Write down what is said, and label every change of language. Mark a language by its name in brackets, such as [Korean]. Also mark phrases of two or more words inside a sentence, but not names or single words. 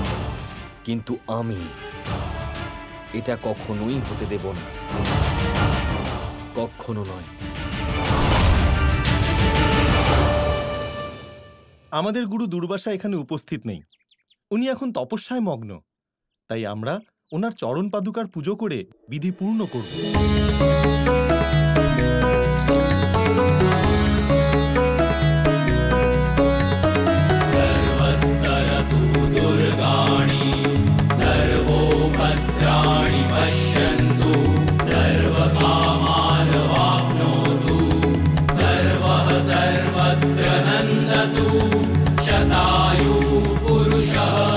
[Bangla] কিন্তু আমি এটা কখনোই হতে দেব না, কখনো নয়। আমাদের গুরু দুর্বাসা এখানে উপস্থিত নেই, উনি এখন তপস্যায় মগ্ন, তাই আমরা ওনার চরণ পাদুকার পুজো করে বিধি পূর্ণ করব। [Sanskrit] सर्वस्तरतु दुर्गाणि सर्वो भद्राणि पश्यन्तु सर्वकामान् वाप्नोतु सर्वः सर्वत्र नन्दतु शतायुः पुरुषः।